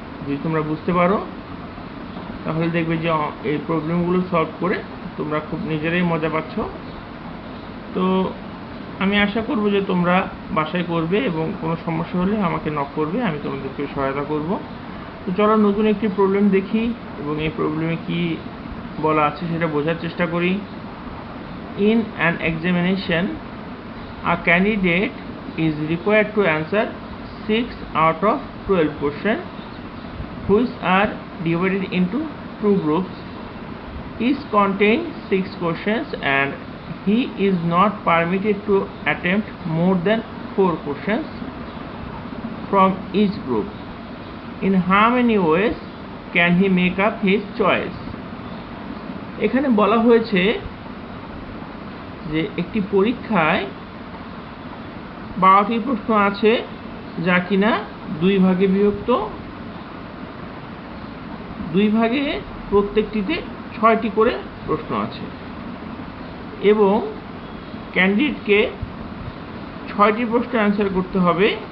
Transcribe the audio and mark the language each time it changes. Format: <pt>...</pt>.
<bn>যদি তোমরা বুঝতে পারো তাহলে দেখবে যে এই প্রবলেমগুলো সলভ করে তোমরা খুব নিজেরাই মজা পাচ্ছ। তো আমি আশা করব যে তোমরা বাসায় করবে এবং কোনো সমস্যা হলে আমাকে নক করবে, আমি তোমাদেরকে সহায়তা করব। তো চলো নতুন একটি প্রবলেম দেখি এবং এই প্রবলেমে কি বলা আছে সেটা বোঝার চেষ্টা করি।</bn> <en>In an examination a candidate is required to answer 6 out of 12 questions which are divided into two groups. Each contains 6 questions and he is not permitted to attempt more than 4 questions from each group. In how many ways can he make up his choice?</en> <bn>এখানে বলা হয়েছে যে একটি পরীক্ষায় 12টি প্রশ্ন আছে যা কিনা দুই ভাগে বিভক্ত, দুই ভাগে প্রত্যেকটিতে 6টি করে প্রশ্ন আছে এবং ক্যান্ডিডেটকে 6টি প্রশ্ন অ্যান্সার করতে হবে।</bn>